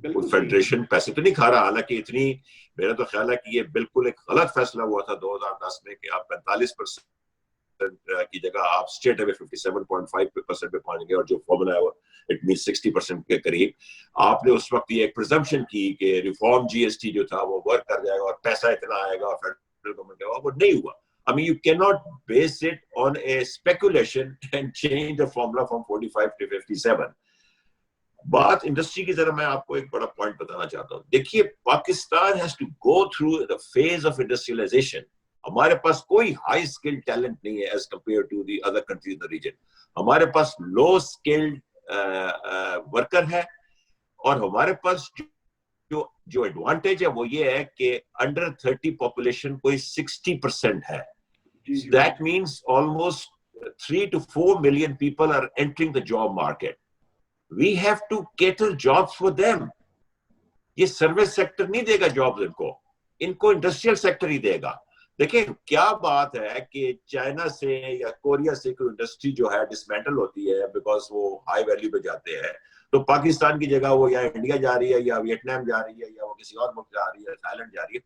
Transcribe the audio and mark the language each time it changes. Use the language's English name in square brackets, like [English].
[Urdu] Federation پیسے تو نہیں کھا رہا, حالانکہ اتنی میرا تو خیال ہے کہ یہ بالکل ایک غلط فیصلہ ہوا تھا 2010 میں کہ آپ 45% کی جگہ آپ اسٹیٹ اوے 57.5% پہ پہنچ گئے, اور جو فارمولا ہے وہ اٹ مینس 60% کے قریب. آپ نے اس وقت یہ ایک پرزمپشن کی کہ ریفارم جی ایس ٹی جو تھا وہ ورک کر جائے گا اور پیسہ اتنا آئے گا اور فیڈرل گورنمنٹ کا, وہ نہیں ہوا. [English] I mean, you cannot base it on a speculation and change the formula from 45 to 57. [Urdu] بات انڈسٹری کی ذرا میں آپ کو ایک بڑا پوائنٹ بتانا چاہتا ہوں. دیکھیے, Pakistan [English] has to go through the phase of industrialization. [Urdu] ہمارے پاس کوئی ہائی اسکل ٹیلنٹ نہیں ہے [English] as compared to the other countries in the region. [Urdu] ہمارے پاس لو اسکلڈ ورکر ہے, اور ہمارے پاس جو ایڈوانٹیج ہے وہ یہ ہے کہ انڈر 30 پاپولیشن کوئی 60% ہے. [English] That means almost 3 to 4 million people are entering the job market. We have to cater jobs for them. [Urdu] یہ سروس سیکٹر نہیں دے گا جابز ان کو انڈسٹریل سیکٹر ہی دے گا. دیکھیں کیا بات ہے کہ چائنا سے یا کوریا سے کوئی انڈسٹری جو ہے ڈسمینٹل ہوتی ہے بیکاز وہ ہائی ویلیو پہ جاتے ہیں, تو پاکستان کی جگہ وہ یا انڈیا جا رہی ہے یا ویتنام جا رہی ہے یا وہ کسی اور ملک جا رہی ہے, تھائی لینڈ جا رہی ہے.